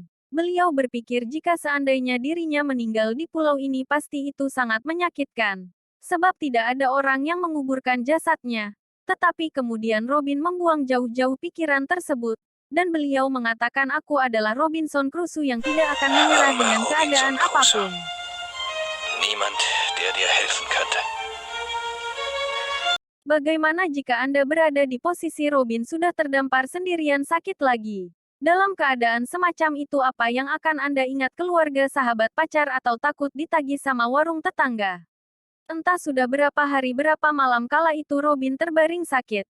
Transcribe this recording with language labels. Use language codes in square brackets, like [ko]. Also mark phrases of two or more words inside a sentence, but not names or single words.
[id] Beliau berpikir jika seandainya dirinya meninggal di pulau ini pasti itu sangat menyakitkan. Sebab tidak ada orang yang menguburkan jasadnya. Tetapi kemudian Robin membuang jauh-jauh pikiran tersebut. Dan beliau mengatakan aku adalah Robinson Crusoe yang tidak akan menyerah dengan keadaan apapun. [de] Niemand, der dir helfen könnte. [id] Bagaimana jika Anda berada di posisi Robin sudah terdampar sendirian sakit lagi? Dalam keadaan semacam itu apa yang akan Anda ingat keluarga sahabat pacar atau takut ditagih sama warung tetangga? Entah sudah berapa hari berapa malam kala itu Robin terbaring sakit.